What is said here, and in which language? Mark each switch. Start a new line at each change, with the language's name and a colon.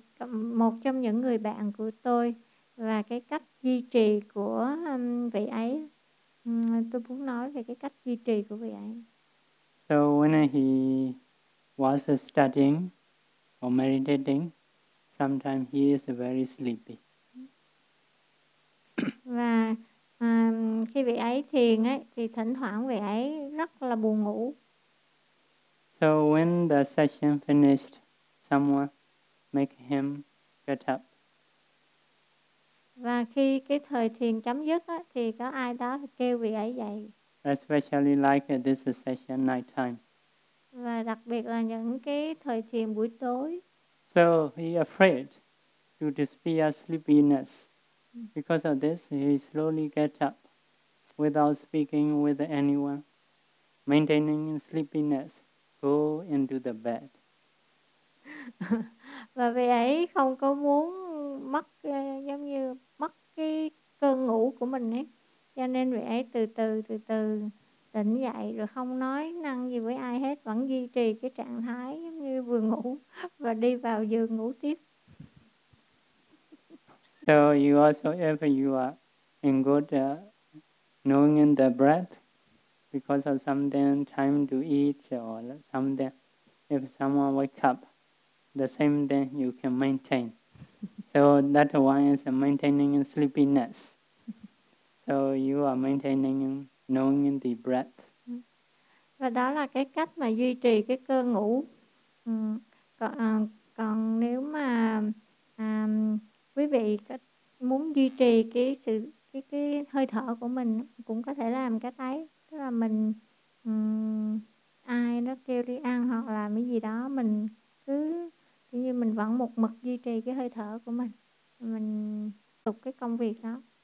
Vietnamese: Một trong những người bạn của tôi và cái cách duy trì của vị ấy, tôi muốn nói về cái cách duy trì của vị ấy.
English: So when he was studying or meditating, sometimes he is very sleepy.
Vietnamese: Và khi vị ấy thiền ấy, thì thỉnh thoảng vị ấy rất là buồn ngủ.
English: So when the session finished, someone make him get up.
Vietnamese: Và khi cái thời thiền chấm dứt á, thì có ai đó kêu vị ấy dậy.
English: Especially like this session night time.
Vietnamese: Và đặc biệt là những cái thời thiền buổi tối.
English: So he afraid to disappear sleepiness. Because of this, he slowly get up without speaking with anyone, maintaining sleepiness, go into the bed.
Vietnamese: Và vì ấy không có muốn mất giống như mất cái cơn ngủ của mình ấy, cho nên vị ấy từ từ tỉnh dậy rồi không nói năng gì với ai hết, vẫn duy trì cái trạng thái giống như vừa ngủ và đi vào giường ngủ tiếp.
English: So you also, if you are in good knowing in the breath, because of something, time to eat or something, if someone wake up, the same thing you can maintain. So that one is maintaining sleepiness. So you are maintaining knowing in the breath.
Vietnamese: Và đó là cái cách mà duy trì cái cơ ngủ. Còn nếu mà quý vị muốn duy trì cái hơi thở của mình cũng có thể làm cái đấy, tức là mình ai nó kêu đi ăn hoặc là cái gì đó, mình cứ kiểu như mình vẫn một mực duy trì cái hơi thở của mình, mình tục cái công việc đó.